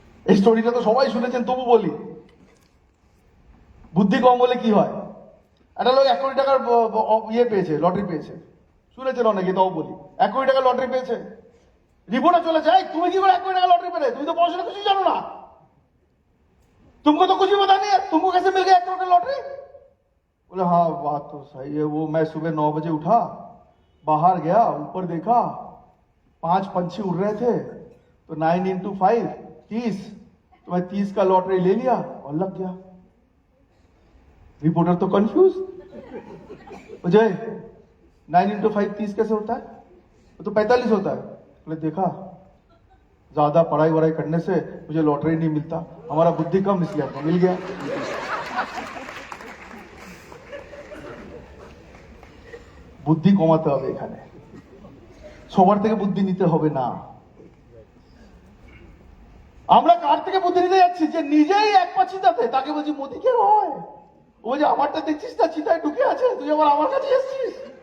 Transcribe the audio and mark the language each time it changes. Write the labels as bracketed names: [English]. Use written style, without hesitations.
[Bangla] এই স্টোরিটা তো সবাই শুনেছেন, তবু বলি। বুদ্ধি কম বলে কি হয়? একটা লোক 1 কোটি টাকার ইয়ে পেয়েছে, লটারি পেয়েছে, শুনেছেন অনেকে, তাও বলি। 1 কোটি টাকার লটারি পেয়েছে, রিপোর্টে চলে যায়, তুমি কি করে 1 কোটি টাকা লটারি পেলে? তুমি তো পড়াশোনা কিছু জানো না, [Hindi] तुमको तो कुछ भी पता नहीं है, तुमको कैसे मिल गया 1 करोड़ का लॉटरी? बोले हाँ बात तो सही है। वो मैं सुबह 9 बजे उठा, बाहर गया, ऊपर देखा 5 पंछी उड़ रहे थे, तो 9 into 5 30, तो मैं 30 का लॉटरी ले लिया और लग गया। रिपोर्टर तो कंफ्यूज, मुझे 9 into 5 30 कैसे होता है? वो तो 45 होता है। बोले देखा, ज्यादा पढ़ाई वढ़ाई करने से मुझे लॉटरी नहीं मिलता, हमारा बुद्धि कम, इसलिए आपको मिल गया। [Bangla] বুদ্ধি কমাতে হবে এখানে, সবার থেকে বুদ্ধি নিতে হবে না। আমরা কার থেকে বুদ্ধি নিতে যাচ্ছি? যে নিজেই এক পা চিতাতে, তাকে বলছি মোদি কে হয়। ও যে আমারটা দেখছিস না, চিতায় ঢুকে আছে, তুই আবার আমার কাছে এসেছিস।